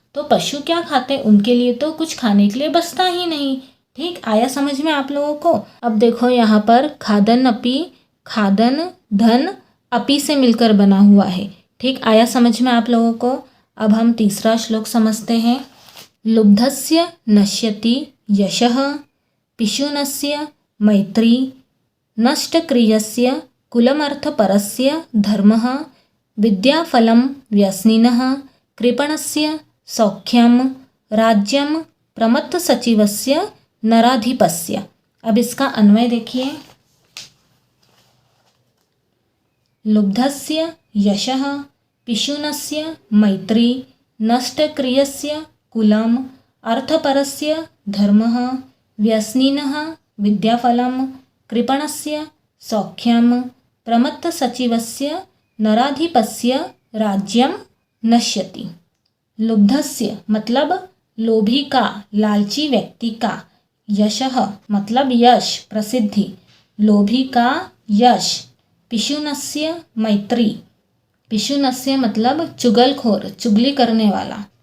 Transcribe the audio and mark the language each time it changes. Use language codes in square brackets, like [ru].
[hi] तो पशु क्या खाते, उनके लिए तो कुछ खाने के लिए बचता ही नहीं। ठीक, आया समझ में आप लोगों को। अब देखो यहाँ पर खादन अपि, खादन धन अपि से मिलकर बना हुआ है। ठीक, आया समझ में आप लोगों को। अब हम तीसरा श्लोक समझते हैं। [sa] लुब्धस्य नश्यति यशः, पिशुनस्य मैत्री, नष्टक्रियस्य कुलमर्थपरस्य धर्मः, विद्याफलं व्यसनिनः, कृपणस्य सौख्यम, राज्यम प्रमत्तसचिवस्य नराधिपस्य। [hi] अब इसका अन्वय देखिए। [sa] लुब्धस्य यशः, पिशुनस्य मैत्री, नष्टक्रियस्य कुलम अर्थपरस्य धर्मः, व्यसनिनः विद्याफलं, कृपणस्य सौख्यम, प्रमत्तसचिवस्य नराधिपस्य राज्यम नश्यति। [hi] लुब्धस्य मतलब लोभी का, लालची व्यक्ति का। यशः मतलब यश, प्रसिद्धि, लोभी का यश। पिशुनस्य मैत्री, पिशुनस्य मतलब चुगलखोर, चुगली करने वाला।